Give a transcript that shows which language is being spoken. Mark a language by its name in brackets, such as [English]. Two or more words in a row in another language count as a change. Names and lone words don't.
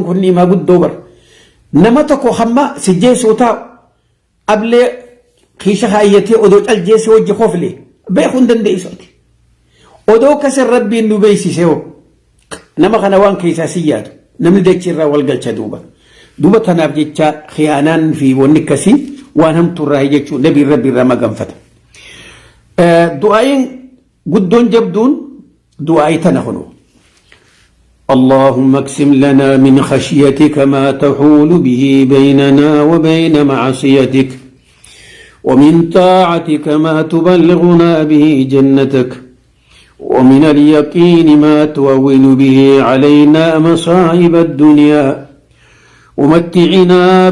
[Oromo] kun niimaa guddoo bar nama tokko hamma sijjeessuu taa'u ablee kiisha kaayyatee odoo caljeesse wajji koflee beekuu hin dandeessooti odoo kasan rabbiin nu beeksisee nama kana waan keessaa si yaadu namni dachirraa wal galcha duuba tanaaf jecha khiyaanaan fi wanni akkasii waan hamtuurraa jechuun nabiin rabbi irraa maganfata du'aayin guddoon jabduun du'aayi tana kunu [Arabic] اللهم اقسم لنا من خشيتك ما تحول به بيننا وبين معصيتك ومن طاعتك ما تبلغنا به جنتك ومن اليقين ما تهون به علينا مصائب الدنيا ومتعنا